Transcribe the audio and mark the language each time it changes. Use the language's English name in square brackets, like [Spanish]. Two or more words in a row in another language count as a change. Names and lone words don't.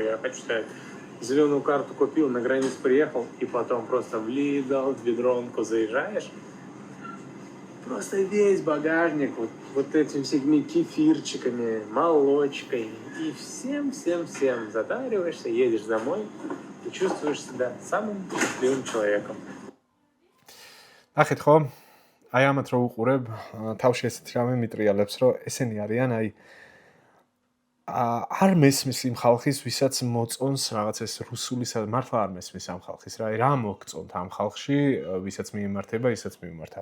[Russian] Я хочу сказать, зеленую карту купил, на границу приехал, и потом просто в Lidl, в ведронку заезжаешь. Просто весь багажник вот этими всеми кефирчиками, молочкой. И всем затариваешься, едешь домой и чувствуешь себя самым счастливым человеком. [Georgian] ნახეთ ხო? აი ამათ რო უყურებ, თავში ესეთი რამე მიტრიალებს, რომ ესენი არიან აი არ მესმის იმ ხალხის, ვისაც მოწონს რაღაც ეს რუსული მართლა არ მესმის ამ ხალხის რა, რა მოგწონთ ამ ხალხში, ვისაც მიემართება, ისაც მიემართავ.